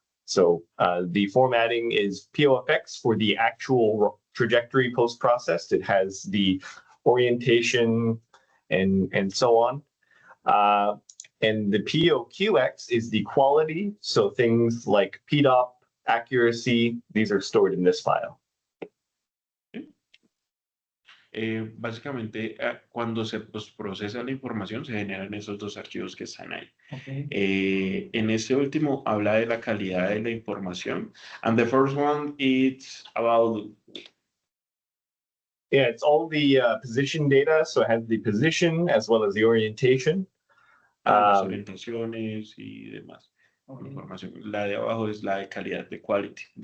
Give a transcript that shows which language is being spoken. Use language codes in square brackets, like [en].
[en] So the formatting is POFX for the actual trajectory post-processed. It has the orientation and so on. And the POQX is the quality. So things like PDOP, accuracy, these are stored in this file. [es] Básicamente, cuando se procesa la información, se generan esos dos archivos que están ahí. [en] Okay. [es] En ese último habla de la calidad de la información. [en] And the first one, it's about... Yeah, it's all the position data. So it has the position as well as the orientation. [es] las orientaciones y demás. [en] Okay. [es] Información. La de abajo es la de calidad, de quality.